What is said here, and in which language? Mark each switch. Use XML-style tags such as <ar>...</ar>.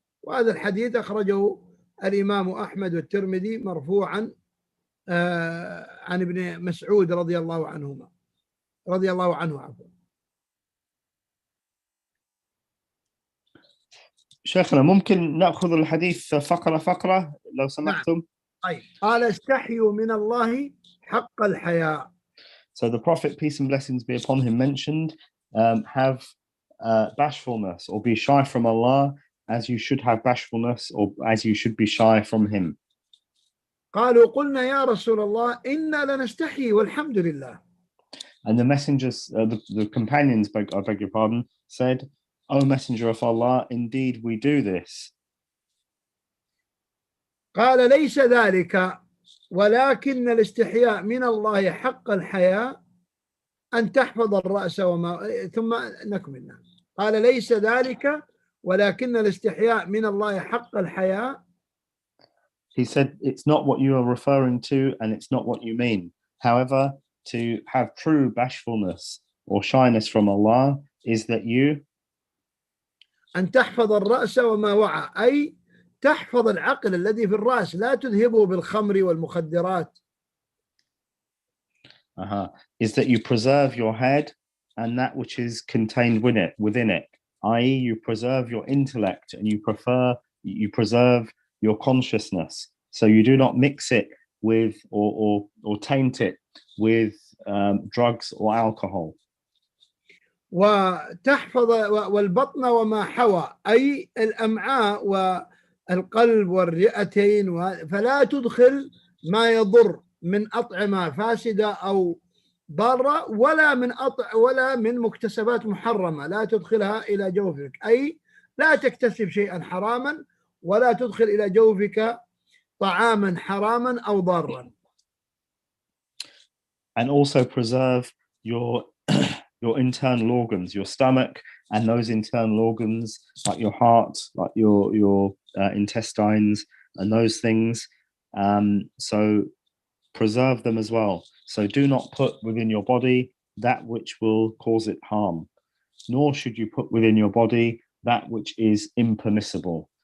<ar>وهذا الحديث أخرجه الإمام أحمد والترمذي مرفوعا عن ابن مسعود رضي الله عنه عفوا. شيخنا ممكن نأخذ الحديث فقرة لو سمحتم؟ نعم. طيب. قال استحيوا من الله حق الحياء.</ar> <en>So the Prophet, peace and blessings be upon him, mentioned have bashfulness or be shy from Allah as you should have bashfulness or as you should be shy from him.</en> <ar>قالوا قلنا يا رسول الله إنا لنستحي والحمد لله.</ar> <en>And the messengers, the companions, I beg your pardon, said, O Messenger of Allah, indeed we do this.</en> <ar>قال ليس ذلك ولكن الاستحياء من الله حق الحياء أن تحفظ الرأس وما، ثم نكمل. قال ليس ذلك ولكن الاستحياء من الله حق الحياء.</ar> <en>He said, it's not what you are referring to and it's not what you mean. However, to have true bashfulness or shyness from Allah is that you</en> <ar>أن تحفظ الرأس وما وعى، أي تحفظ العقل الذي في الرأس، لا تذهبه بالخمر والمخدرات.</ar> <en>is that you preserve your head and that which is contained within it, i.e. you preserve your intellect and you preserve your consciousness, so you do not mix it with or taint it with drugs or alcohol.</en> <ar>وتحفظ والبطن وما حوى، أي الأمعاء والقلب والرئتين، فلا تدخل ما يضر من أطعمة فاسدة أو ضارة ولا من مكتسبات محرمة، لا تدخلها إلى جوفك، أي لا تكتسب شيئا حراما ولا تدخل إلى جوفك طعاما حراما أو ضارا.</ar> <en>And also preserve your internal organs, your stomach, and those internal organs like your heart, like your intestines, and those things. So preserve them as well. So do not put within your body that which will cause it harm, nor should you put within your body that which is impermissible.</en>